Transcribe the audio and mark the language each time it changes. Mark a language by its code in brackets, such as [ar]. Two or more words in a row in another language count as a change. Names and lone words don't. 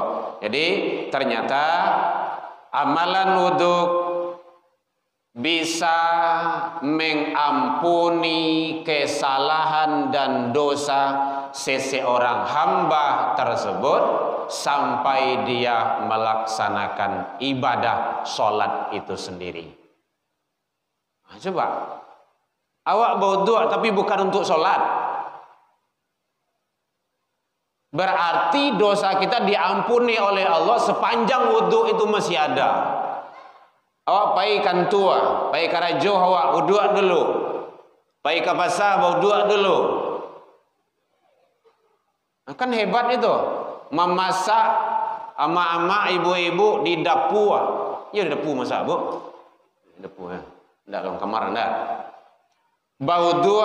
[id] Jadi ternyata amalan wudu bisa mengampuni kesalahan dan dosa seseorang hamba tersebut sampai dia melaksanakan ibadah sholat itu sendiri. Nah, coba awak berwudu tapi bukan untuk sholat, berarti dosa kita diampuni oleh Allah sepanjang wudu itu masih ada. [min] Awak pai kantua, pai karajo awak uduk dulu. Pai ke pasar uduk dulu. Kan hebat itu. [id] Memasak ama-ama ibu-ibu di dapur. Ya di dapur masak, Bu. Di dapur ya. Enggak dalam kamar enggak. Bau dua.